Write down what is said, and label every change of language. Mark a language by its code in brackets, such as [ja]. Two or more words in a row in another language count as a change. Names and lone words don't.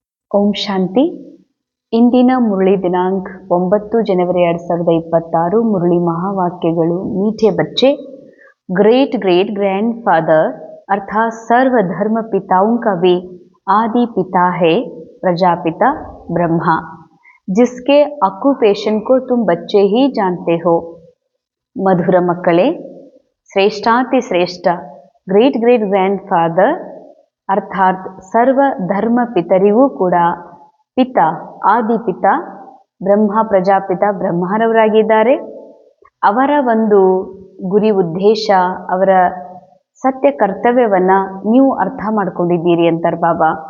[kn] ಓಂ ಶಾಂತಿ. ಇಂದಿನ ಮುರಳಿ ದಿನಾಂಕ 9 ಜನವರಿ 2026. ಮುರಳಿ ಮಹಾವಾಕ್ಯಗಳು. [hi] मीठे बच्चे, [en] great great grandfather [hi] अर्थात सर्व धर्म पिताओं का वे आदि पिता है प्रजापिता ब्रह्मा, जिसके ऑक्युपेशन को तुम बच्चे ही जानते हो. [kn] ಮಧುರ ಮಕ್ಕಳೇ, ಶ್ರೇಷ್ಠಾತಿ ಶ್ರೇಷ್ಠ [en] great great grand father [kn] ಅರ್ಥಾತ್ ಸರ್ವ ಧರ್ಮ ಪಿತರಿಗೂ ಕೂಡ ಪಿತ ಆದಿಪಿತ ಬ್ರಹ್ಮ ಪ್ರಜಾಪಿತ ಬ್ರಹ್ಮರವರಾಗಿದ್ದಾರೆ. ಅವರ ಒಂದು ಗುರಿ ಉದ್ದೇಶ, ಅವರ ಸತ್ಯ ಕರ್ತವ್ಯವನ್ನ ನೀವು ಅರ್ಥ ಮಾಡ್ಕೊಂಡಿದ್ದೀರಿ ಅಂತಾರೆ ಬಾಬಾ.